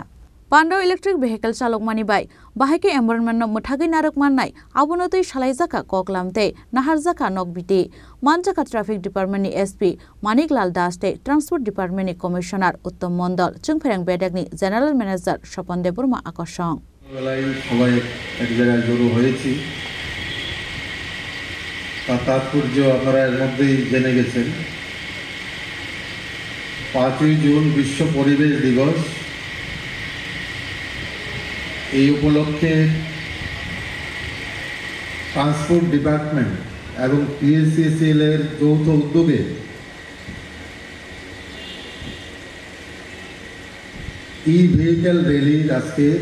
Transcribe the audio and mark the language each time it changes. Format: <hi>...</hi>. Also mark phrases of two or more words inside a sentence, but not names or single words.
<trp>Panda</trp> <en>electric vehicle</en> <trp>chalok mani bai bahai ke environment no muthagi narak mannai abonotoi salaijaka koklamte naharjaka nokbiti manjaka traffic department ni SP Maniklal Das te transport department ni commissioner Uttom Mondol Chung Ferang Pedagni</trp> <en>general manager</en> <trp>Shopon Deburma Akosong</trp> <bn>সবাই এক জায়গায় জড়ো হয়েছি তাৎপর্য আপনারা এর মধ্যেই জেনে গেছেন 5ই জুন বিশ্ব পরিবেশ দিবস এই উপলক্ষে</bn> <en>transport department</en> <bn>এবং PSCCL এর যৌথ উদ্যোগে</bn> <en>vehicle rally</en> <bn>আজকে</bn>